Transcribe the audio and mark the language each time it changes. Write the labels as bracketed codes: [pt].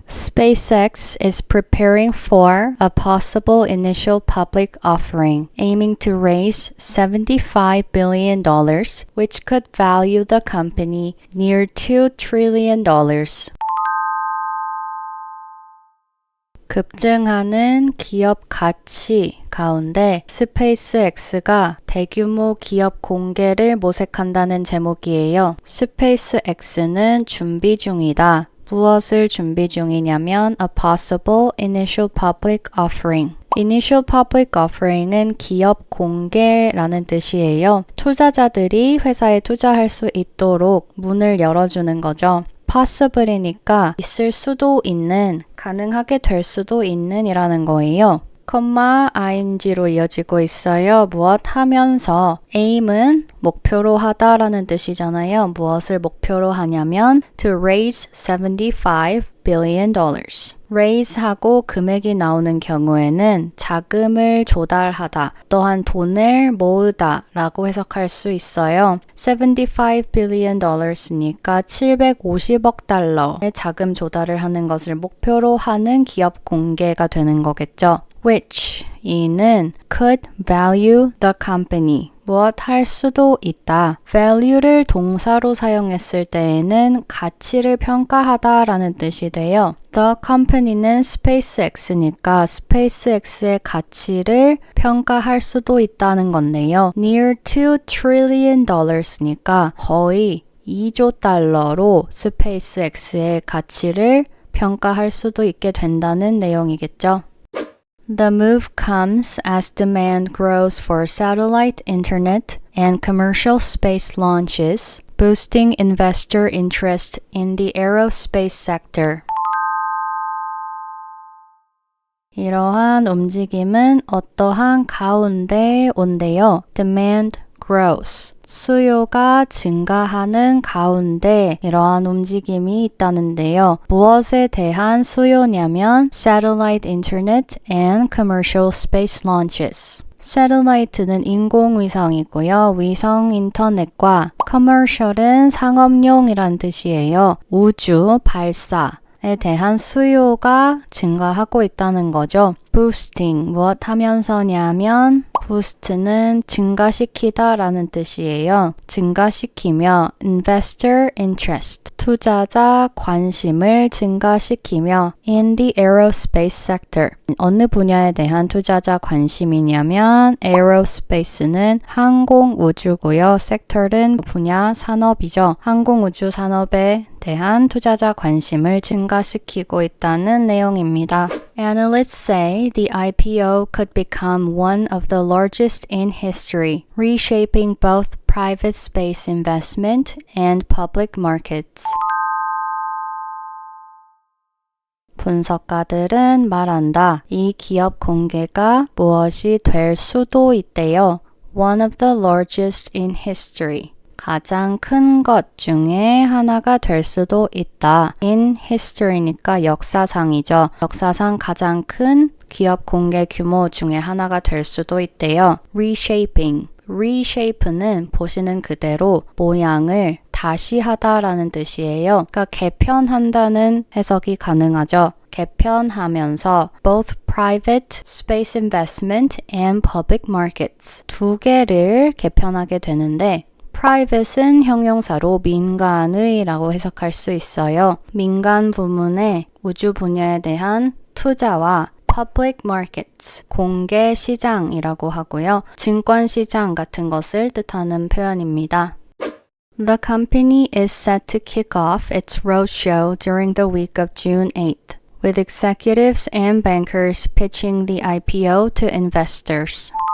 [en] SpaceX is preparing for a possible initial public offering, aiming to raise $75 billion, which could value the company near $2 trillion. [ko] 급증하는 기업 가치 가운데 스페이스X가 대규모 기업 공개를 모색한다는 제목이에요. 스페이스X는 준비 중이다. 무엇을 준비 중이냐면 [en] a possible initial public offering. Initial Public Offering은 [ko] 기업 공개라는 뜻이에요. 투자자들이 회사에 투자할 수 있도록 문을 열어주는 거죠. possible이니까 있을 수도 있는, 가능하게 될 수도 있는 이라는 거예요. ing로 이어지고 있어요. 무엇 하면서 aim은 목표로 하다라는 뜻이잖아요. 무엇을 목표로 하냐면 [en] to raise $75 billion. [ko] raise하고 금액이 나오는 경우에는 자금을 조달하다, 또한 돈을 모으다 라고 해석할 수 있어요. $75 billion이니까 750억 달러의 자금 조달을 하는 것을 목표로 하는 기업 공개가 되는 거겠죠. [en] which [ko] 이는 [en] could value the company. [ko] 무엇 할 수도 있다. value를 동사로 사용했을 때에는 가치를 평가하다 라는 뜻이 돼요. [en] The company는 [ko] SpaceX니까 SpaceX의 가치를 평가할 수도 있다는 건데요. [en] Near $2 trillion,니까 [ko] 거의 2조 달러로 SpaceX의 가치를 평가할 수도 있게 된다는 내용이겠죠. [en] The move comes as demand grows for satellite internet and commercial space launches, boosting investor interest in the aerospace sector. [ko] 이러한 움직임은 어떠한 가운데 온대요. [en] Demand grows. [ko] 수요가 증가하는 가운데 이러한 움직임이 있다는데요. 무엇에 대한 수요냐면 [en] Satellite Internet and Commercial Space Launches. [ko] Satellite는 인공위성이고요. 위성 인터넷과 Commercial은 상업용이란 뜻이에요. 우주 발사. 투자에 대한 수요가 증가하고 있다는 거죠. [en] boosting [ko] 무엇 하면서냐면 boost는 증가시키다 라는 뜻이에요. 증가시키며 [en] investor interest [ko] 투자자 관심을 증가시키며 [en] in the aerospace sector [ko] 어느 분야에 대한 투자자 관심이냐면 aerospace는 항공우주고요. sector는 분야 산업이죠. 항공우주 산업에 대한 투자자 관심을 증가시키고 있다는 내용입니다. [en] Analysts say the IPO could become one of the largest in history, reshaping both private space investment and public markets. [ko] 분석가들은 말한다. 이 기업 공개가 무엇이 될 수도 있대요. [en] One of the largest in history. [ko] 가장 큰 것 중에 하나가 될 수도 있다. [en] In history니까 [ko] 역사상이죠. 역사상 가장 큰 기업 공개 규모 중에 하나가 될 수도 있대요. [en] Reshaping. [ko] reshape는 보시는 그대로 모양을 다시 하다라는 뜻이에요. 그러니까 개편한다는 해석이 가능하죠. 개편하면서 [en] both private space investment and public markets [ko] 두 개를 개편하게 되는데 private은 형용사로 민간의 라고 해석할 수 있어요. 민간 부문의 우주 분야에 대한 투자와 [en] public markets, [ko] 공개 시장이라고 하고요. 증권 시장 같은 것을 뜻하는 표현입니다. [en] The company is set to kick off its roadshow during the week of June 8th, with executives and bankers pitching the IPO to investors.